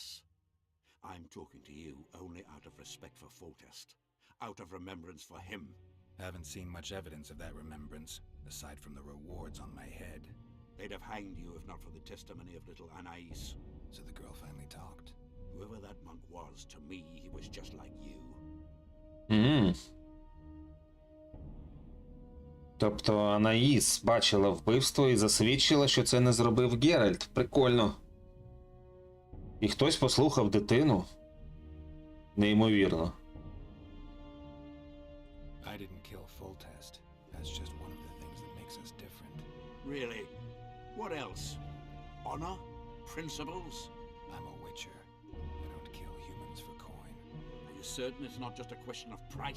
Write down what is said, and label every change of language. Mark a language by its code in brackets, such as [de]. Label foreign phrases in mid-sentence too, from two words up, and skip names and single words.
[en] I'm talking to you only out of respect for Foltest. Out of remembrance for him. Haven't seen much evidence of that remembrance, aside from the rewards on my head. They'd have hanged you if not for the testimony of little Anais. So the girl finally talked. Whoever that monk was, to me, he was just like you. [uk] Тобто Анаїс бачила вбивство і засвідчила, що це не зробив Геральт. Прикольно. І хтось послухав дитину. Неймовірно. [en] I didn't kill Foltest. That's just one of the things that makes us different. Really? What else? Honor? Principles? I'm a witcher. I don't kill humans for coin. Are you certain it's not just a question of price?